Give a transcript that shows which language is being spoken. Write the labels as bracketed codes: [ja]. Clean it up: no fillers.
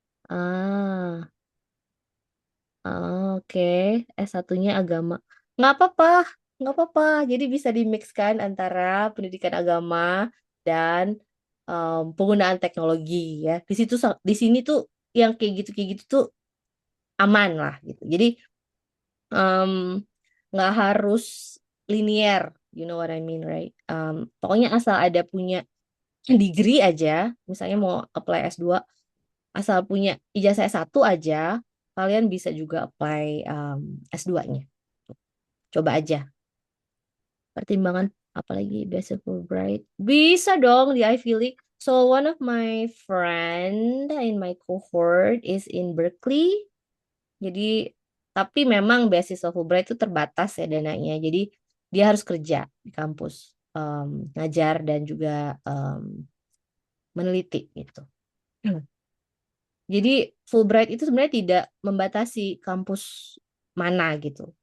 [id] Ah, oke. S1-nya agama. Nggak apa-apa, nggak apa-apa. Jadi bisa dimixkan antara pendidikan agama dan penggunaan teknologi ya. Di sini tuh yang kayak gitu tuh aman lah gitu. Jadi nggak harus linear, [en] you know what I mean, right? [id] Pokoknya asal ada punya degree aja, misalnya mau apply S2, asal punya ijazah S1 aja, kalian bisa juga apply S2-nya. Coba aja. Pertimbangan apalagi beasiswa Fulbright. Bisa dong di Ivy League. [en] So one of my friend in my cohort is in Berkeley. [id] Jadi tapi memang beasiswa Fulbright itu terbatas ya dananya. Jadi dia harus kerja di kampus, ngajar dan juga meneliti gitu. Jadi Fulbright itu sebenarnya tidak membatasi kampus mana gitu.